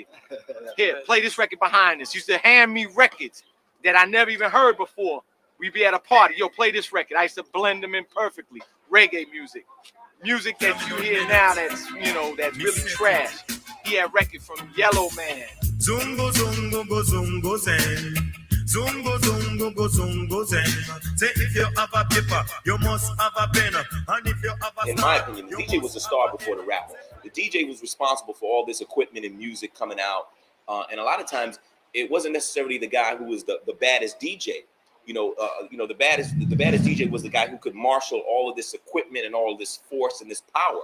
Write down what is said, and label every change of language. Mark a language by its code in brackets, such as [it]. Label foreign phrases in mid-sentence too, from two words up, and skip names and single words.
[en] Here, play this record behind us. Used to hand me records that I never even heard before. We'd be at a party, yo, play this record. I used to blend them in perfectly. Reggae music. Music that you hear now that's, you know, that's really trash. He had record from Yellow Man. Zungo, zungo, go, zungo, zen. Zungo, zungo, go, zungo, zen. Say if you have a paper, you must have a pen. And if you have a... In my opinion, the DJ was the star before the rapper. The DJ was responsible for all this equipment and music coming out. And a lot of times, it wasn't necessarily the guy who was the baddest DJ. The baddest DJ was the guy who could marshal all of this equipment and all of this force and this power.